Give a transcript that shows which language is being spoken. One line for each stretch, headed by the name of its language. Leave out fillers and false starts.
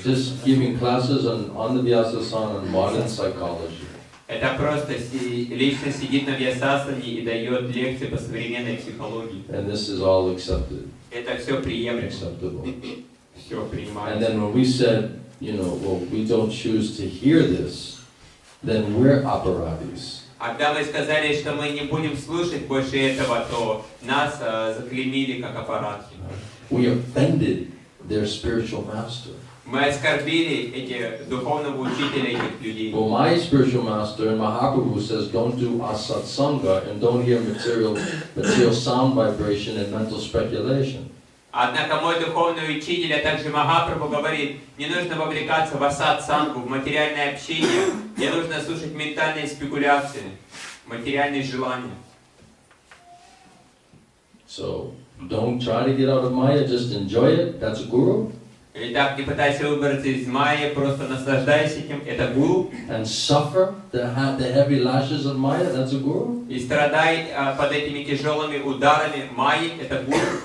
English: Just giving classes on the Vyasa-sana on modern psychology.
Russian: Это просто личность сидит на Вьясасане и дает лекции по современной психологии.
English: And this is all accepted.
Russian: Это все приемлемо.
English: Acceptable.
Russian: Все принимается.
English: And then when we said, well, we don't choose to hear this, then we're apparatis.
Russian: А когда мы сказали, что мы не будем слушать больше этого, то нас заклеймили как аппаратки.
English: We offended their spiritual master.
Russian: Мы оскорбили духовного учителя этих людей.
English: Well, my spiritual master in Mahaprabhu says, don't do asatsanga and don't hear material sound vibration and mental speculation.
Russian: Однако мой духовный учитель, а также Махапрабху говорит, не нужно вовлекаться в асад-сангу, в материальное общение, не нужно слушать ментальные спекуляции, материальные желания.
English: So, don't try to get out of Maya, just enjoy it. That's a guru.
Russian: Итак, не пытайся выбраться из майи, просто наслаждайся этим, это гуру.
English: And suffer the heavy lashes of Maya, that's a guru.
Russian: И страдай под этими тяжелыми ударами майи, это гуру.